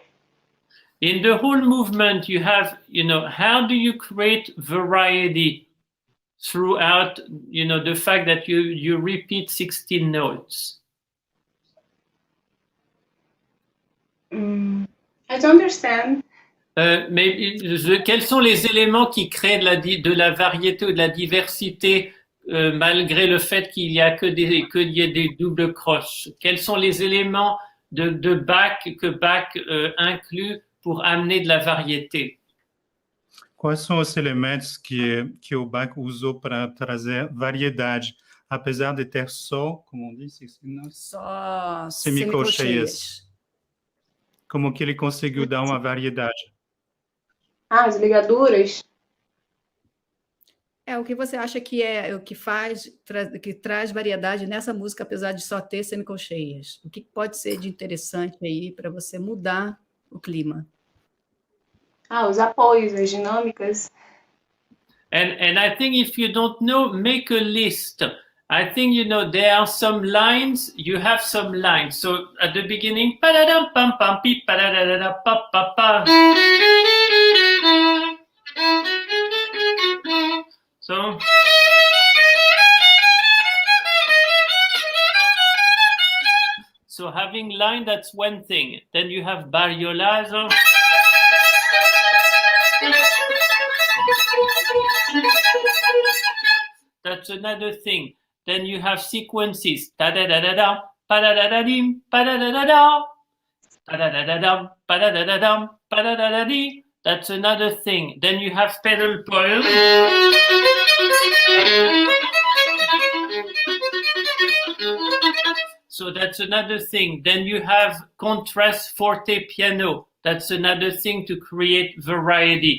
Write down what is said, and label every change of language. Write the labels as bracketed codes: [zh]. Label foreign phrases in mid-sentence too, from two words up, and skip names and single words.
[en] In the whole movement, you have, how do you create variety throughout, the fact that you repeat 16 notes? I don't understand. [fr] Quels sont les éléments qui créent de la variété ou de la diversité malgré le fait qu'il y ait des doubles croches? Quels sont les éléments de Bach que Bach inclut pour amener de la variété? [pt] Quais são os elementos que o Bach usou para trazer variedade, apesar de ter só, como disse, Só semicolcheias? Como que ele conseguiu dar uma variedade? As ligaduras. O que você acha que é o que que traz variedade nessa música, apesar de só ter semicolcheias? O que pode ser de interessante aí para você mudar o clima? Os apoios, as dinâmicas. [en] And I think if you don't know, make a list. I think, there are some lines, you have some lines. So at the beginning, pa-da-dum, pam, pam, pi, pa-da-da-da-da, pa, pa, pa. So. having line, that's one thing. Then you have bariolage. That's another thing. Then you have sequences. Ta-da-da-da-da, pa-da-da-da-dim, pa-da-da-da-da, pa-da-da-da-dum, pa-da-da-da-dum, pa-da-da-da-dee. That's another thing. Then you have pedal poem. So that's another thing. Then you have contrast forte piano. That's another thing to create variety.